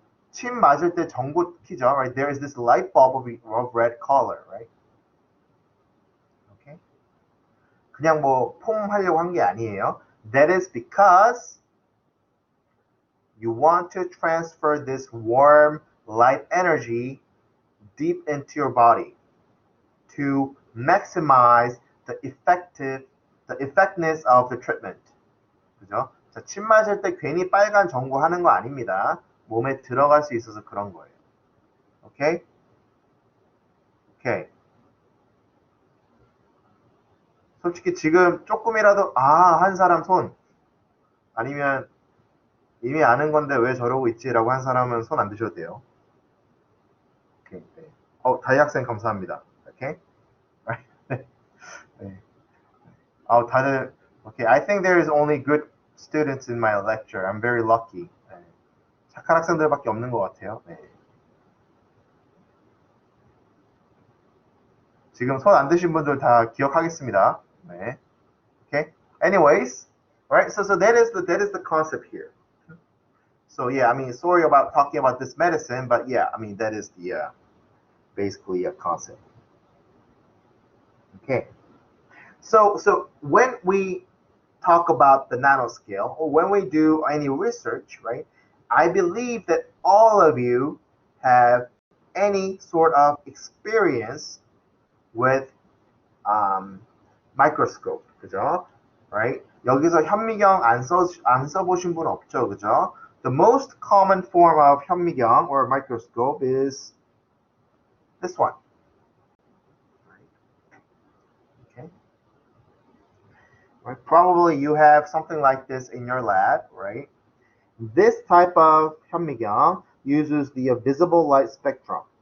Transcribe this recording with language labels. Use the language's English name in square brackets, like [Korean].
[Korean] 침 맞을 때 전구 키죠, right? [English] There is this light bulb of red color, right? Okay. [Korean] 그냥 뭐 폼 하려고 한 게 아니에요. [English] That is because you want to transfer this warm light energy deep into your body to maximize the effectiveness of the treatment. [Korean] 그죠? 자, 침 맞을 때 괜히 빨간 전구 하는 거 아닙니다. 몸에 들어갈 수 있어서 그런 거예요. 오케이? 오케이. 솔직히 지금 조금이라도 한 사람 손 아니면 이미 아는 건데 왜 저러고 있지라고 한 사람은 손 안 드셔도 돼요. 오케이. 네. 다희 학생 감사합니다. 오케이? 네. 다들 okay. [English] I think there is only good students in my lecture. I'm very lucky. 네. [Korean] 착한 학생들밖에 없는 것 같아요. 네. 지금 손 안 드신 분들 다 기억하겠습니다. [English] 네. Okay. Anyways, right? So that is the concept here. So yeah, I mean, sorry about talking about this medicine, but yeah, I mean that is the basically a concept. Okay. So when we talk about the nanoscale or when we do any research, right? I believe that all of you have any sort of experience with microscope, [Korean] 그죠? [English] Right? [Korean] 여기서 현미경 안 써보신 분 없죠, 그죠? [English] The most common form of 현미경 or microscope is this one. Okay. Right? Probably you have something like this in your lab, right? This type of 현미경 uses the visible light spectrum.